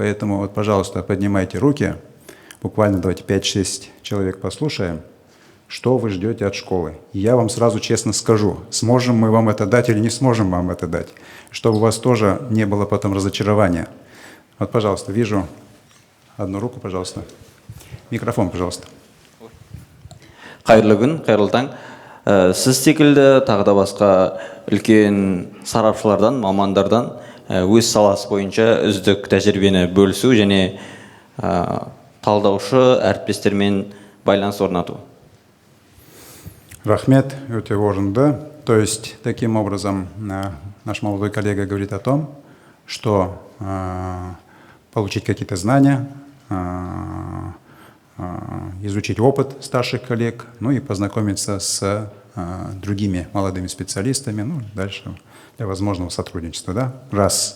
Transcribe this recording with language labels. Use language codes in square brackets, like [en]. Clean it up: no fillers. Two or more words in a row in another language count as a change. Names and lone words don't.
[ru] Поэтому, пожалуйста, поднимайте руки, буквально давайте 5-6 человек послушаем, что вы ждете от школы. И я вам сразу честно скажу, сможем мы вам это дать или не сможем вам это дать, чтобы у вас тоже не было потом разочарования. Пожалуйста, вижу одну руку, пожалуйста. Микрофон, пожалуйста. [kk] Қайырлы күн, қайырлы таң. Сіз секілді тағы да басқа үлкен сарапшылардан, мамандардан өз саласы бойынша үздік тәжірибені бөлісу және талдаушы әріптестермен байланыс орнату. Рахмет, өте орынды. [ru] То есть, таким образом, наш молодой коллега говорит о том, что получить какие-то знания, изучить опыт старших коллег, ну и познакомиться с другими молодыми специалистами, ну, дальше для возможного сотрудничества.